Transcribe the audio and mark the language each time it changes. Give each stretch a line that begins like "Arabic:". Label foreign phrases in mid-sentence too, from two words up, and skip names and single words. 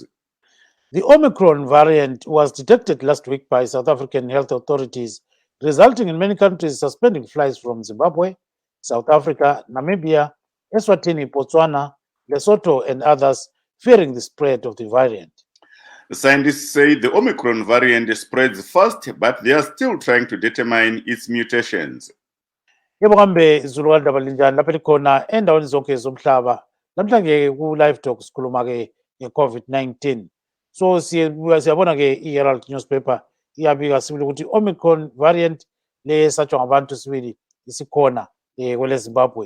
English: The Omicron variant was detected last week by South African health authorities, resulting in many countries suspending flights from Zimbabwe, South Africa, Namibia, Eswatini, Botswana, Lesotho, and others, fearing the spread of the variant. The scientists say the Omicron variant spreads fast, but they are still trying to determine its mutations.
North Ndebele: Yebo kambe izulu kandaba linjani lapha likhona endaweni zonke zomhlaba. Namhlanje ku Live Talk sikhuluma ke nge-COVID-19. So siyabona ke i-Herald newspaper iyabika sibili ukuthi Omicron variant lesatshwa ngabantu sibili isikhona kwele Zimbabwe.